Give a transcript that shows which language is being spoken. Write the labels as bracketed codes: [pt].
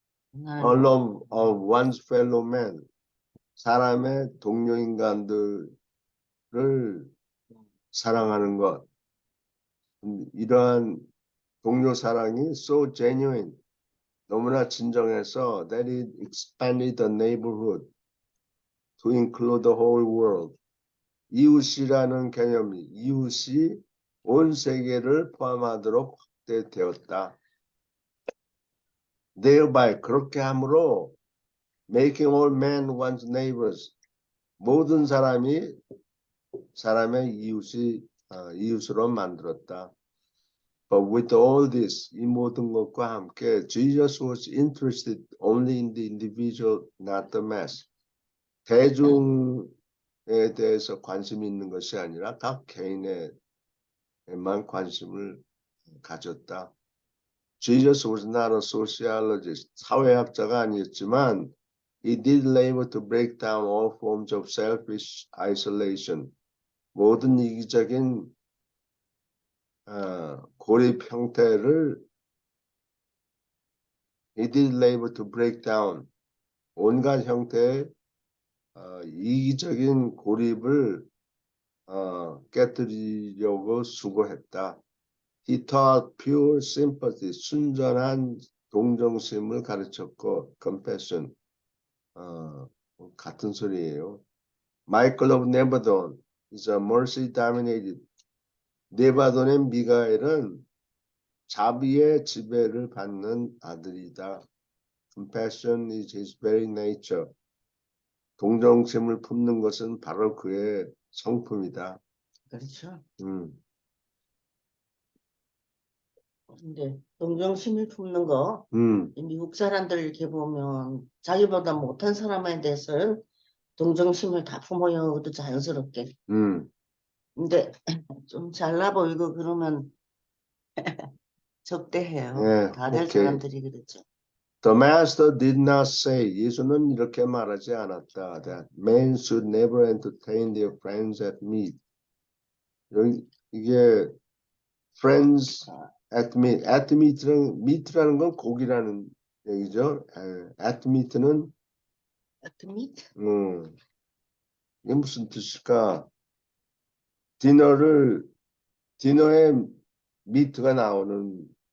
[ko] 나는 [en] love of one's fellow man. [ko] 사람의 동료 인간들을 사랑하는 것. 이러한 동료 사랑이 [en] so genuine. [ko] 너무나 진정해서 [en] that it expanded the neighborhood to include the whole world. [ko] 이웃이라는 개념이 이웃이 온 세계를 포함하도록 확대되었다. [en] thereby [ko] 그렇게 함으로 [en] making all men one's neighbors. [ko] 모든 사람이 사람의 이웃으로 만들었다. [en] But with all this, [ko] 이 모든 것과 함께 [en] Jesus was interested only in the individual, not the mass. [ko] 대중에 대해서 관심이 있는 것이 아니라 각 개인에만 관심을 가졌다. [en] Jesus was not a sociologist, [ko] 사회학자가 아니었지만 [en] he did labor to break down all forms of selfish isolation. [ko] 모든 이기적인 고립 형태를 [en] he did labor to break down [ko] 온갖 형태의 이기적인 고립을 깨뜨리려고 수고했다. [en] He taught pure sympathy, [ko] 순전한 동정심을 가르쳤고 [en] compassion, [ko] 같은 소리예요. [en] Michael of Nevadon is a mercy dominated. [ko] 네바돈의 미가엘은 자비의 지배를 받는 아들이다. [en] Compassion is his very nature. [ko] 동정심을 품는 것은 바로 그의 성품이다. 그렇죠. 근데 동정심을 품는 거, 미국 사람들 이렇게 보면 자기보다 못한 사람에 대해서는 동정심을 다 품어요. 그것도 자연스럽게. 근데 좀 잘나 보이고 그러면 적대해요. 예, 다들 오케이. 사람들이 그렇죠. [en] The master did not say, [ko] 예수는 이렇게 말하지 않았다. [en] That men should never entertain their friends at meat. [ko] 이게 [en] friends at meat. At meat [ko] 라는 건 고기라는 얘기죠. [en] At meat는 At meat? [ko] 이게 무슨 뜻일까? 디너에 미트가 나오는